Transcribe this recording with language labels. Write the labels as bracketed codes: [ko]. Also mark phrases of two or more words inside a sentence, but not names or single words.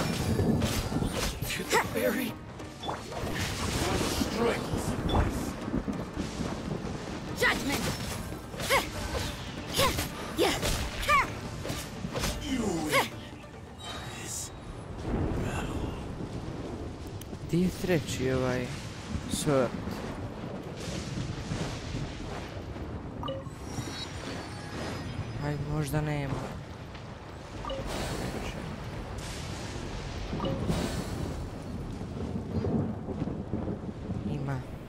[en] To the very one strike will suffice. Judgment. You win this battle. [hr] Gdje je treći ovaj sort? Aj, možda nema. Ima.